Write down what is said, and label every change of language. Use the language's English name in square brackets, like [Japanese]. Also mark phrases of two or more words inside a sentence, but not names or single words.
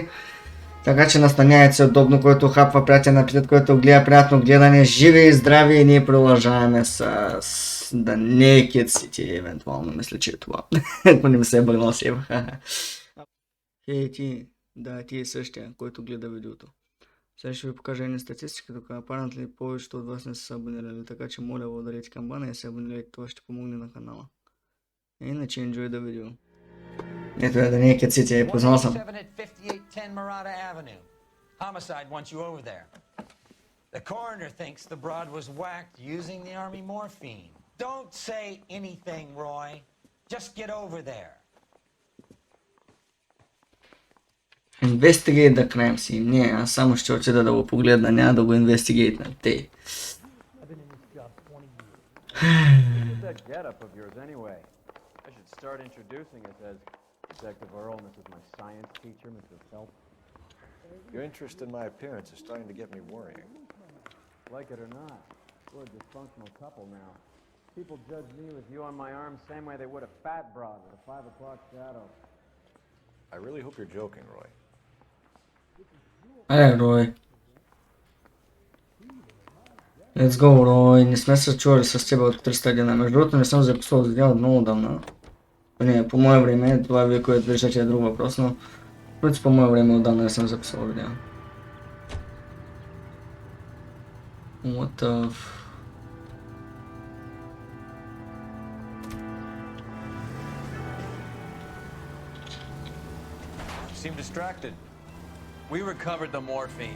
[Bulgarian] Така че настаняйте се удобно, който хапва приятен апетит, който гледа приятно гледане, живи и здрави, и ние продължаваме с The Naked City, евентуално мисля, че е това. Ако не ми се е бъгнал сейв. Хей ти, да, ти е същия, който гледа видеото. Сега ще ви покажа едни статистики, тук апарентли повечето от вас не са се абонирали, така че моля ударете камбана и се абонирайте, това ще помогне на канала. [English] Иначе enjoy the video. [Bulgarian] Ето е да не е Naked City, познал съм. [English] Homicide wants you over there. The coroner thinks the broad was whacked using the army morphine. Don't say anything, Roy. Just get over there. Investigate the crime scene. [Bulgarian] Не, аз само ще отида да го погледна, няма да го инвестигейтна. Те. [English] Your interest in my appearance is starting to get me worrying. Like it or not, we're a dysfunctional couple now. People judge me with you on my arm same way they would a fat broad with a 5 o'clock shadow. I really hope you're joking, Roy. Рой. Let's go, [Bulgarian] Рой. Не сме се чували с теб от 300 дена. Между другото не съм записвал за дела много давна. Не, по мое време, това вие, което виждате е друг въпрос, но в принцип по мое време отдавна не съм записвал видео. [English] What the... You seem distracted. We recovered the morphine.